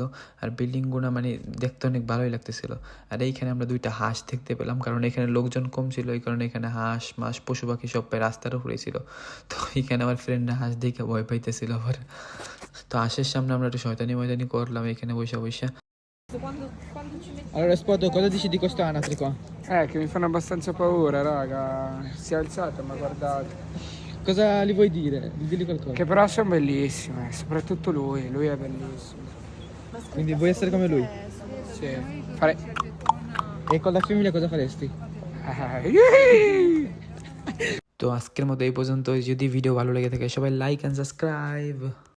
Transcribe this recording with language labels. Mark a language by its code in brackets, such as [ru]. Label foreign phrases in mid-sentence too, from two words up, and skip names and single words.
[bn] আর বিল্ডিংগুলো মানে দেখতে অনেক ভালোই লাগতেছিল। আর এইখানে আমরা 2টা হাঁস দেখতে পেলাম, কারণ এখানে লোকজন কম ছিল, এই কারণে এখানে হাঁস মাস পশু পাখি সব প্রায় রাস্তার উপরে ছিল। তো এইখানে আমার ফ্রেন্ডরা হাঁস দেখে ভয় পাইতেছিল আবার। তো হাঁসের সামনে আমরা একটু শয়তানি ময়দানি করলাম এখানে বসে বসে। [it] Allora, Spoto, cosa dici di questo anatre qua? Che mi fanno abbastanza paura, raga. Si è alzato e mi ha guardato. Cosa gli vuoi dire? Digli qualcosa. Che però sono bellissime, soprattutto lui è bellissimo. Quindi vuoi essere come lui? Sì. Fare... E con la femmina cosa faresti? [bn] তো আজকের মতো এই পর্যন্ত। যদি ভিডিও ভালো লেগে থাকে সবাই [en] like and subscribe.